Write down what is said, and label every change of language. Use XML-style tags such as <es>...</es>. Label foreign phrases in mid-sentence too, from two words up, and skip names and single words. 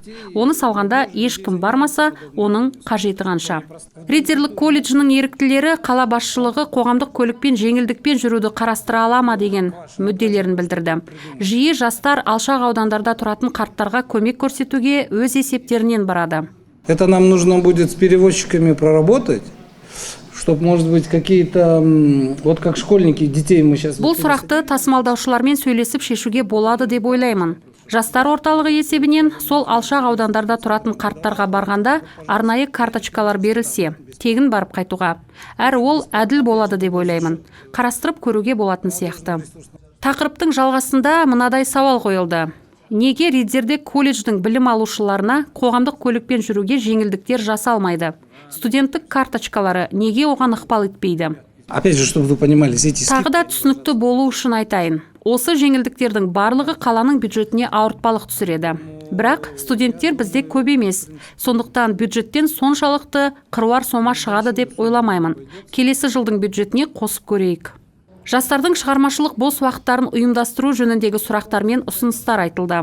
<kk>Оны салғанда ешкім бармаса, оның қажеті қанша. Риддерлік колледжінің еріктілері қала басшылығы қоғамдық көлікпен жеңілдікпен жүруді қарастыра ала ма деген мүдделерін білдірді. Жиі жастар алшақ аудандарда тұратын қарттарға көмек көрсетуге өз есептерінен барады.</kk> <ru>Это нам нужно будет с перевозчиками проработать, чтобы, может быть, какие-то, вот как школьники, детей мы сейчас...</ru> <kk>Бұл сұрақты тасымалдаушылармен сөйлесіп шешуге болады деп ойлаймын. Жастар орталығы есебінен сол алшақ аудандарда тұратын қарттарға барғанда арнайы карточкалар берілсе, тегін барып қайтуға. Әрі ол әділ болады деп ойлаймын. Қарастырып көруге болатын сияқты. Тақырыптың жалғасында мынадай сауал қойылды. Неге Риддерде колледждің білім алушыларына қоғамдық көлікпен жүруге жеңілдіктер жасалмайды? Студенттік карточкалары неге оған ықпал етпейді?</kk> <ru>Опять же, чтобы вы понимали, эти...</ru> <kk>Тағы да түсінікті болу үшін айтайын. Осы жеңілдіктердің барлығы қаланың бюджетіне ауыртпалық түсіреді. Бірақ студенттер бізде көп емес. Сондықтан бюджеттен соншалықты қыруар сома шығады деп ойламаймын. Келесі жылдың бюджетіне қосып көрейік. Жастардың шығармашылық бос уақыттарын ұйымдастыру жөніндегі сұрақтар мен ұсыныстар айтылды.</kk>